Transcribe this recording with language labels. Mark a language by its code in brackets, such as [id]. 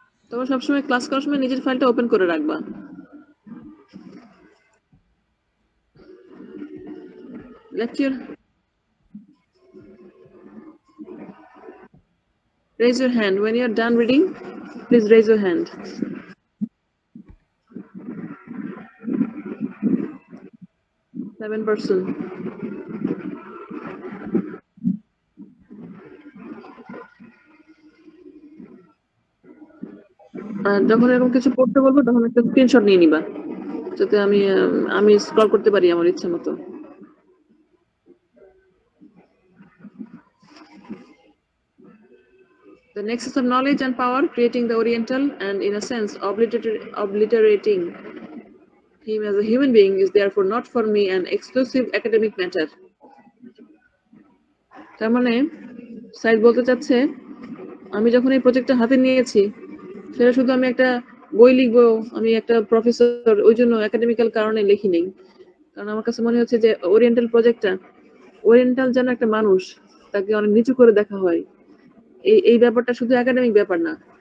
[bn] তোমরা সবসময় ক্লাস করার সময় নিজের ফাইলটা ওপেন করে রাখবা। [en] Lecture, raise your hand when you are done reading. Please raise your hand. Seven person. [bn] যখন এরকম কিছু পড়তে বলবো তখন একটা স্ক্রিনশট নিয়ে নিবা, যাতে আমি স্ক্রল করতে পারি আমার ইচ্ছে মতো। [en] The nexus of knowledge and power, creating the Oriental and, in a sense, obliterating him as a human being is therefore not for me an exclusive academic matter. [bn] তার মানে সাইদ বলতে চাচ্ছে আমি যখন এই প্রজেক্টটা হাতে নিয়েছি সেটা শুধু আমি একটা বই লিখবো, আমি একটা প্রফেসর ওই জন্য একাডেমিক্যাল কারণে লিখি নেই। কারণ আমার কাছে মনে হচ্ছে যে ওরিয়েন্টাল প্রজেক্টটা, ওরিয়েন্টাল যেন একটা মানুষ, তাকে অনেক নিচু করে দেখা হয়, এই ব্যাপারটা শুধু একাডেমিক ব্যাপার না।